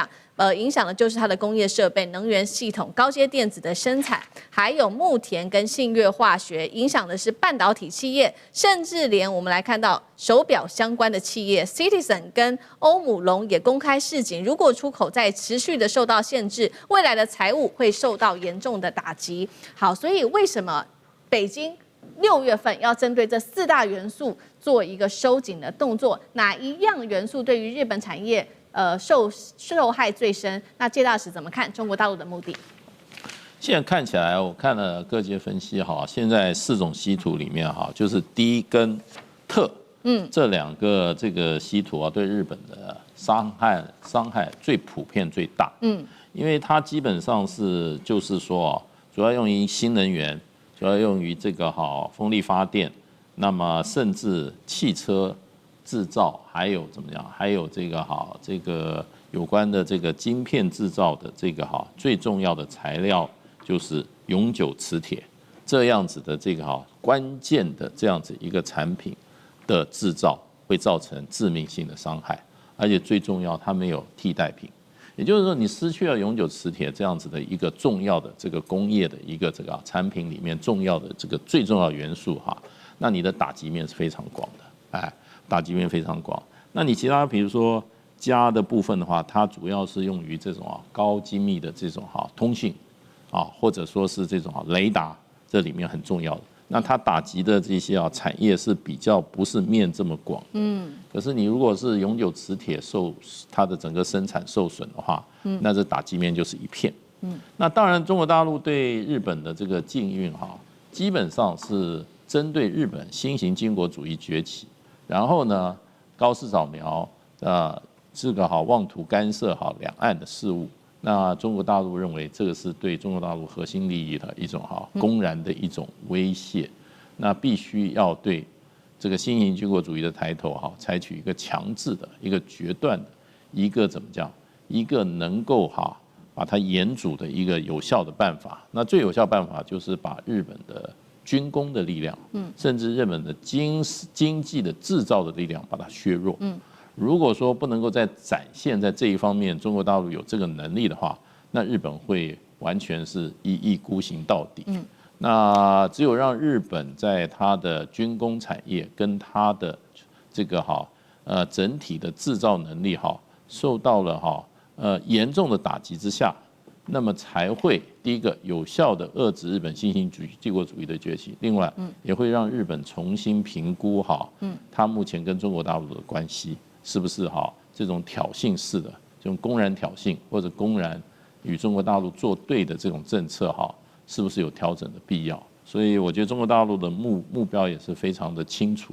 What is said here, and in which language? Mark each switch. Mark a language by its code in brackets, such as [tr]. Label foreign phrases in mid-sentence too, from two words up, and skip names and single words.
[zh] 影響的就是它的工業設備、能源系統、高階電子的生產，還有牧田跟信越化學，影響的是半導體企業，甚至連我們來看到手錶相關的企業 ，Citizen 跟歐姆龍也公開示警，如果出口再持續的受到限制，未來的財務會受到嚴重的打擊。好，所以為什麼北京6月份要針對這4大元素做一個收緊的動作？哪一樣元素對於日本產業受害最深？那介大使怎麼看中國大陸的目的？現在看起來，我看了各界分析哈，現在4種稀土裡面哈，就是銻跟特，這2個這個稀土啊，對日本的傷害最普遍最大，因為它基本上是就是說，主要用於新能源，主要用於這個風力發電，那麼甚至汽車製造，還有怎麼樣，還有這個有關的這個晶片製造的這個最重要的材料就是永久磁鐵，這樣子的這個關鍵的這樣子一個產品的製造會造成致命性的傷害，而且最重要，它沒有替代品。也就是說，你失去了永久磁鐵這樣子的一個重要的這個工業的一個這個產品裡面重要的这個最重要的元素那你的打擊面是非常廣的，打擊面非常廣。那你其他比如說鎵的部分的話，它主要是用於這種高精密的這種通信或者說是這種雷達，這裡面很重要的。那它打擊的這些產業是比較不是面這麼廣，可是你如果是永久磁鐵它的整個生產受損的話，那這打擊面就是一片。那當然中國大陸對日本的這個禁運基本上是針對日本新型軍國主義崛起，然後呢高市早苗這個妄圖干涉兩岸的事務。那中國大陸認為這個是對中國大陸核心利益的一種公然的一種威脅，那必須要對這個新型軍國主義的抬頭採取一個強制的、一個決斷的、一個怎麼講、一個能夠把它嚴阻的一個有效的辦法。那最有效辦法就是把日本的軍工的力量，甚至日本的經濟的製造的力量把它削弱。如果說不能夠再展現在這一方面，中國大陸有這個能力的話，那日本會完全是一意孤行到底。那只有讓日本在它的軍工產業跟它的這個整體的製造能力受到了嚴重的打擊之下，那麼才會第一個有效的遏制日本新型帝國主義的崛起，另外也會讓日本重新評估它目前跟中國大陸的關係。是不是這種挑釁式的、這種公然挑釁或者公然與中國大陸作對的這種政策是不是有調整的必要？所以我覺得中國大陸的目標也是非常的清楚。